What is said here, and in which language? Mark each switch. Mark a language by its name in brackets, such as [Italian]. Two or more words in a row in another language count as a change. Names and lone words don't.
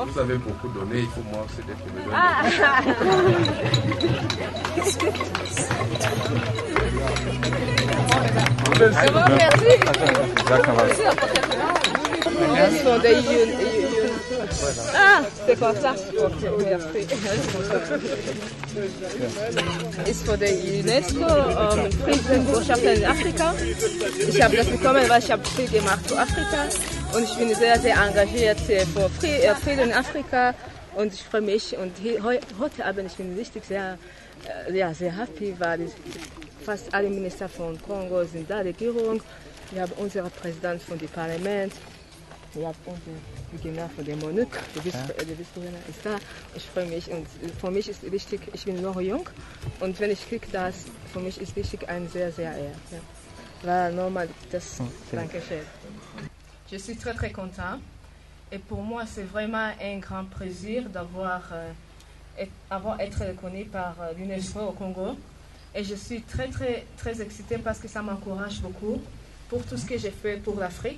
[French] Vous avez beaucoup donné, il faut moi aussi d'être donné. Ah, c'est comme ça. Merci. [German] Ist für die UNESCO Friedensbotschaft in Afrika. Ich habe das bekommen, weil ich habe viel gemacht für Afrika und ich bin sehr, sehr engagiert für Frieden in Afrika und ich freue mich und heute Abend ich bin richtig sehr happy, weil fast alle Minister von Kongo sind da, die Regierung. Wir haben unseren Präsident von dem Parlament. Ich habe unseren Beginner von der MONUC, der Vice-Gouverneur ist da. Ich freue mich und für mich ist wichtig, ich bin noch jung und wenn ich kriege das, für mich ist wichtig ein sehr, sehr Ehre. Ja. [French] Voilà, normal, [German] das, Dankeschön. [French] Je suis très très content et pour moi c'est vraiment un grand plaisir d'avoir été reconnu par l'UNESCO au Congo et je suis très très très excitée parce que ça m'encourage beaucoup pour tout ce que j'ai fait pour l'Afrique.